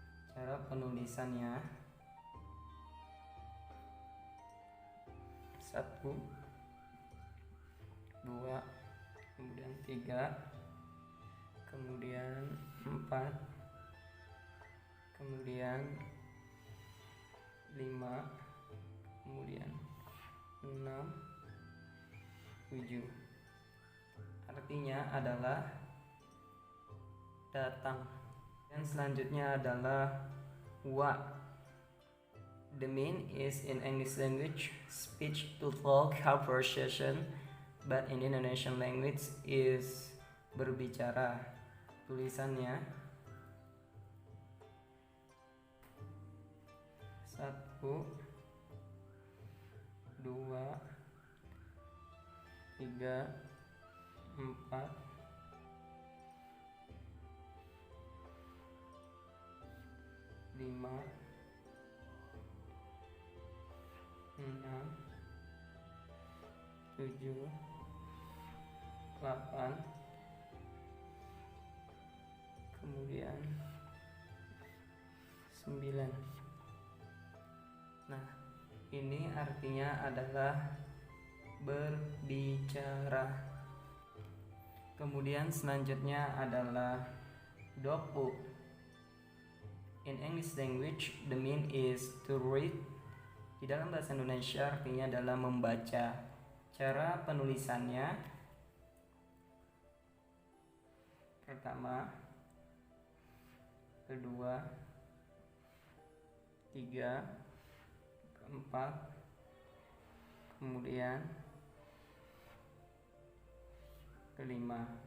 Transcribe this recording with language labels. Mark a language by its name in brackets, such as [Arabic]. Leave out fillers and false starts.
[Indonesian] Cara penulisannya: 1, 2, kemudian 3, kemudian 4, kemudian 5, kemudian 6, 7. Artinya adalah datang. Dan selanjutnya adalah wa. [English] The mean is in English language speech to talk, conversation, but in Indonesian language is berbicara. [Indonesian] tulisannya. 1, 2, 3, 4, 5, 6, 7, 8, kemudian 9. Nah, ini artinya adalah berbicara. Kemudian selanjutnya adalah dopu. [English] In English language, the mean is to read. [Indonesian] Di dalam bahasa Indonesia artinya adalah membaca. Cara penulisannya, pertama, kedua, 3, keempat, kemudian kelima,